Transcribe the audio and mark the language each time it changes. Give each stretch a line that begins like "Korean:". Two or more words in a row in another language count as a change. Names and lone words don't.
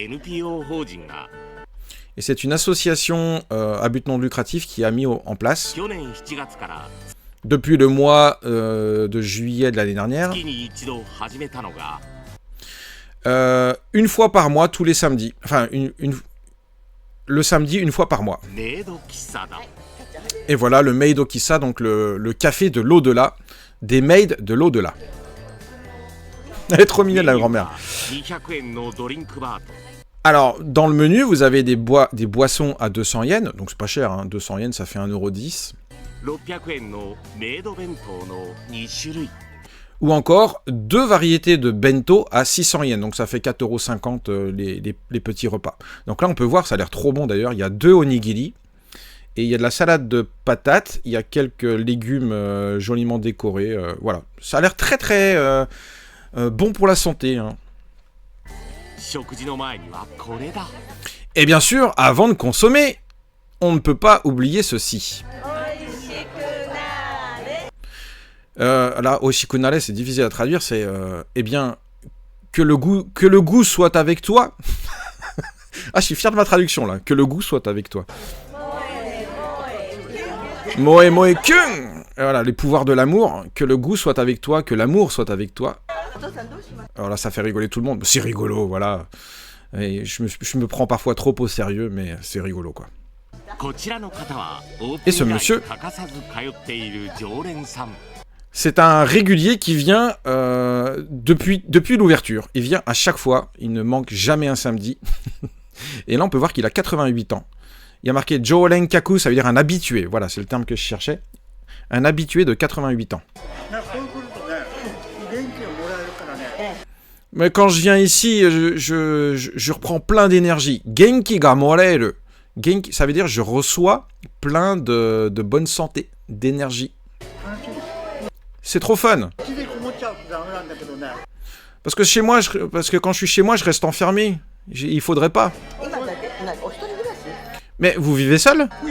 French: Et c'est une association à but non lucratif qui a mis en place, depuis le mois de juillet de l'année dernière, une fois par mois, tous les samedis. Enfin, le samedi, une fois par mois. Et voilà, le Maid Okisa, donc le café de l'au-delà, des maids de l'au-delà. Elle est trop mignonne, la grand-mère.
Japanese: 200 円のドリンクバーと
French: Alors, dans le menu, vous avez des boissons à 200 yens, donc c'est pas cher, hein. 200 yens, ça fait 1,10 €.
Japanese: 600 円のメイド弁当の2種類
French: Ou encore, 2 variétés de bento à 600 yens, donc ça fait 4,50 € les petits repas. Donc là, on peut voir, ça a l'air trop bon d'ailleurs, il y a 2 onigiri, et il y a de la salade de patates, il y a quelques légumes joliment décorés, voilà. Ça a l'air très très bon pour la santé, hein.
Japanese: 食事の前にはこれだ
French: Et bien sûr, avant de consommer, on ne peut pas oublier ceci. Là, oshikunare, c'est difficile à traduire, c'est eh bien que le goût soit avec toi. Ah, je suis fier de ma traduction là. Que le goût soit avec toi.
Japanese: 萌え萌えキュン.
French: Voilà, les pouvoirs de l'amour. Que le goût soit avec toi, que l'amour soit avec toi. Alors là, ça fait rigoler tout le monde. C'est rigolo, voilà. Et je me prends parfois trop au sérieux, mais c'est rigolo quoi.
Japanese: こちらの方はオープ
French: Et ce
Japanese: ン以
French: monsieur
Japanese: 来欠かさず通っている常連さん
French: C'est un régulier qui vient depuis l'ouverture. Il vient à chaque fois. Il ne manque jamais un samedi. Et là, on peut voir qu'il a 88 ans. Il y a marqué Joren Kaku, ça veut dire un habitué. Voilà, c'est le terme que je cherchais. Un habitué de 88 ans. Mais quand je viens ici, je reprends plein d'énergie.
Japanese: 元気がもらえる.
French: Genki, ça veut dire je reçois plein de bonne santé, d'énergie. C'est trop fun. Parce que quand je suis chez moi, je reste enfermé. Il faudrait pas. Mais vous vivez seul?